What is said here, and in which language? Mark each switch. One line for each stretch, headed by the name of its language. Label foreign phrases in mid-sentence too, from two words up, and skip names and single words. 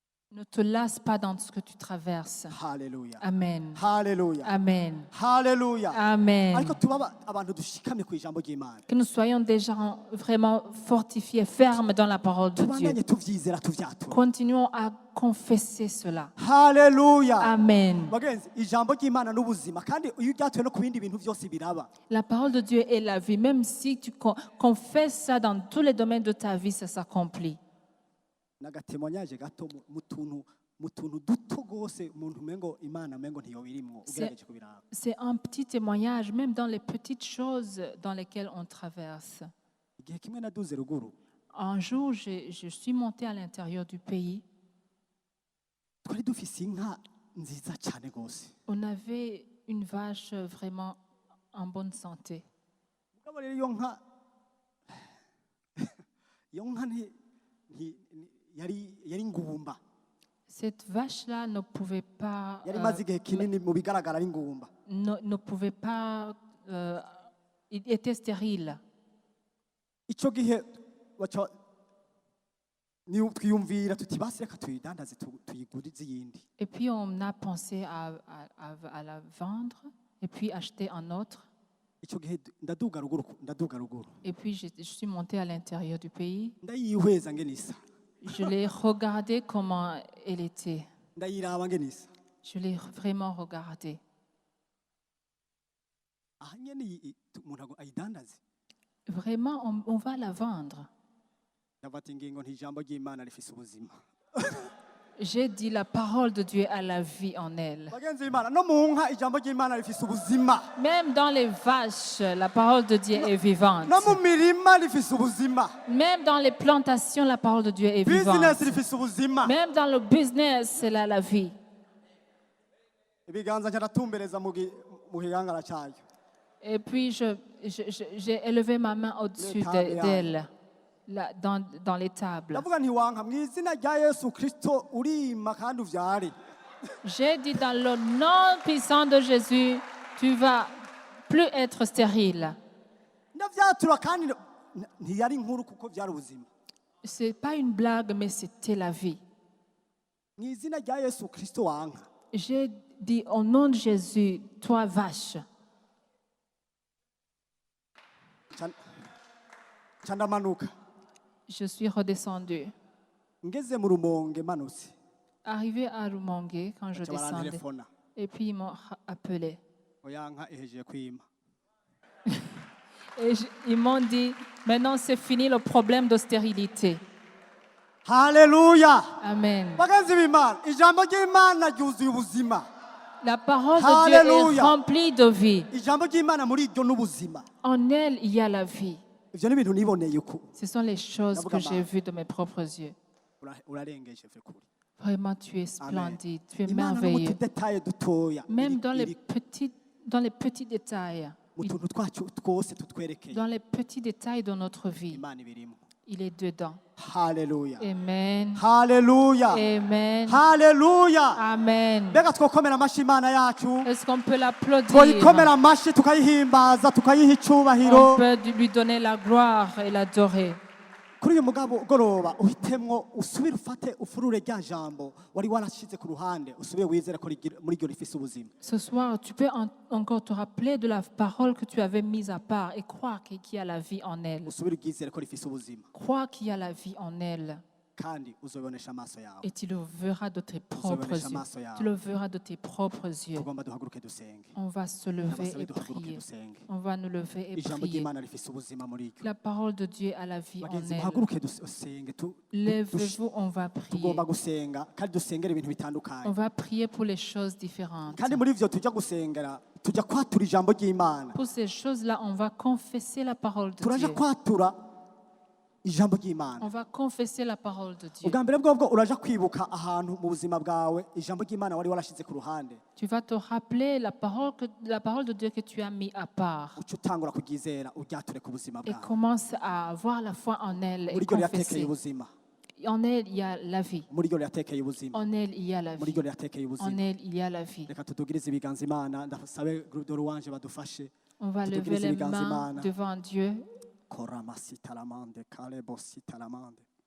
French: Ne te lasse pas dans ce que tu traverses.
Rundi: haleluya
French: Amen.
Rundi: haleluya
French: Amen.
Rundi: haleluya
French: Amen.
Rundi: ariko tuba abantu dushikamye ku ijambo ry'Imana
French: Que nous soyons des gens vraiment fortifiés, fermes dans la parole de Dieu.
Rundi: tubandanye tuvyizera tuvyatura
French: Continuons à confesser cela.
Rundi: haleluya
French: Amen.
Rundi: bagenzi ijambo ry'Imana n'ubuzima kandi iyo uryatuye no ku bindi bintu byose biraba
French: La parole de Dieu est la vie. Même si tu confesses ça dans tous les domaines de ta vie, ça s'accomplit.
Rundi: n'agatemonyaje gato mu tuntu duto rwose umuntu umengo Imana umengo ntiyo birimwo ugerageje kubiraba
French: C'est un petit témoignage, même dans les petites choses dans lesquelles on traverse.
Rundi: igihe kimwe naduze ruguru
French: Un jour, je suis montée à l'intérieur du pays.
Rundi: twari dufise inka nziza cyane rwose
French: On avait une vache vraiment en bonne santé.
Rundi: mugabo rero iyo nka yari ngumba
French: Cette vache-là ne pouvait pas,
Rundi: yari maze igihe kinini mu bigaragara ari ngumba
French: ne pouvait pas, il était stérile.
Rundi: icyo gihe twiyumvira tuti basi reka tuyidandaze tuyigurize iyindi
French: Et puis on a pensé à la vendre et puis acheter un autre.
Rundi: icyo gihe ndaduga ruguru
French: Et puis je suis montée à l'intérieur du pays.
Rundi: ndayihweza ngene isa
French: Je l'ai regardée comment elle était.
Rundi: ndayiraba ngene isa
French: Je l'ai vraiment regardée.
Rundi: aha nyene umuntu ayidandaze
French: Vraiment, on va la vendre.
Rundi: ndafata ingingo nti ijambo ry'Imana rifise ubuzima
French: J'ai dit la parole de Dieu a la vie en elle.
Rundi: bagenzi b'Imana no mu nka ijambo ry'Imana rifise ubuzima
French: Même dans les vaches, la parole de Dieu est vivante.
Rundi: no mu mirima rifise ubuzima
French: Même dans les plantations, la parole de Dieu est business vivante.
Rundi: rifise ubuzima
French: Même dans le business, c'est là la vie.
Rundi: ibiganza cyaratumbereza mu gihangara cyayo
French: Et puis, j'ai élevé ma main au-dessus d'elle, là, dans les tables.
Rundi: ndavuga nti wanka mu izina rya Yesu Kristo urima kandi uvyare
French: J'ai dit dans le nom puissant de Jésus, tu vas plus être stérile.
Rundi: ndavyatura kandi ntiyari inkuru kuko vyari ubuzima
French: C'est pas une blague, mais c'était la vie.
Rundi: mu izina rya Yesu Kristo wanka
French: J'ai dit au nom de Jésus, toi vache.
Rundi: ndamanuka
French: Je suis redescendue.
Rundi: ngeze mu Rumonge manutse
French: Arrivé à Rumongue, quand je
Rundi: baca
French: descendais,
Rundi: barantelefona
French: et puis ils m'ont appelé.
Rundi: oyanka ehejeje kwima
French: Et ils m'ont dit, maintenant c'est fini le problème de stérilité.
Rundi: haleluya
French: Amen.
Rundi: bagenzi b'Imana ijambo ry'Imana ryuzuye ubuzima
French: La parole de Dieu est Alléluia. remplie de vie.
Rundi: ijambo ry'Imana muri iryo n'ubuzima
French: En elle, il y a la vie.
Rundi: ivyo ni ibintu niboneye uko
French: Ce sont les choses que j'ai vues de mes propres yeux.
Rundi: urarengeje vy'ukuri
French: Vraiment, tu es splendide, tu es
Rundi: Imana no mu
French: merveilleux.
Rundi: tudetaye dutoya
French: Même dans les petits détails,
Rundi: mu tuntu twacu twose tutwerekeye
French: dans les petits détails de notre vie,
Rundi: Imana ibirimo
French: il est dedans.
Rundi: haleluya
French: Amen.
Rundi: haleluya
French: Amen.
Rundi: haleluya
French: Amen.
Rundi: mbega twokomera amashi Imana yacu
French: Est-ce qu'on peut l'applaudir?
Rundi: twoyikomera amashi tukayihimbaza tukayiha icubahiro
French: On peut lui donner la gloire et l'adorer.
Rundi: kuri uyu mugoroba uhitemwo usubire ufate ufurure rya jambo wari warashize ku ruhande usubire wizere ko muri ryo rifise ubuzima
French: Ce soir, tu peux encore te rappeler de la parole que tu avais mise à part et croire qu'il y a la vie en elle.
Rundi: usubire uryizere ko rifise ubuzima
French: Crois qu'il y a la vie en elle.
Rundi: kandi uzobonesha amaso yawe
French: Et tu le verras de tes propres yeux. Tu le verras de tes propres yeux.
Rundi: tugomba duhaguruke dusenge
French: On va se lever
Rundi: Abasabe
French: et
Rundi: duhaguruke
French: prier.
Rundi: dusenge
French: On va nous lever et
Rundi: ijambo
French: prier.
Rundi: ry'Imana rifise ubuzima muri ryo
French: La parole de Dieu a la vie en
Rundi: bagenzi
French: elle.
Rundi: muhaguruke dusenge
French: Lèvez-vous, on va prier.
Rundi: tugomba gusenga kandi dusengera ibintu
French: On
Rundi: bitandukanye
French: va prier pour les choses différentes.
Rundi: kandi muri ivyo tujya gusengera tujya kwatura ijambo ry'Imana
French: Pour ces choses-là, on va confesser la parole de
Rundi: turaja
French: Dieu.
Rundi: kwatura ijambo ry'Imana
French: On va confesser la parole de Dieu.
Rundi: ubwa mbere bwobwo uraja kwibuka ahantu mu buzima bwawe ijambo ry'Imana wari warashize ku ruhande
French: Tu vas te rappeler la parole de Dieu que tu as mis à part.
Rundi: uca utangura kuryizera uryature ku buzima
French: Et
Rundi: bwawe
French: commence à avoir la foi en elle et
Rundi: muri ryo riratekeye
French: confesser.
Rundi: ubuzima
French: En elle, il y a la vie.
Rundi: muri ryo riratekeye ubuzima
French: En elle, il y a la
Rundi: muri
French: vie.
Rundi: ryo riratekeye
French: En
Rundi: ubuzima
French: elle, il y a la vie.
Rundi: reka tutugirize ibiganza Imana ndasabe
French: groupe de louange
Rundi: badufashe
French: On va lever les mains devant Dieu. Koramasitalamande kalebositalamande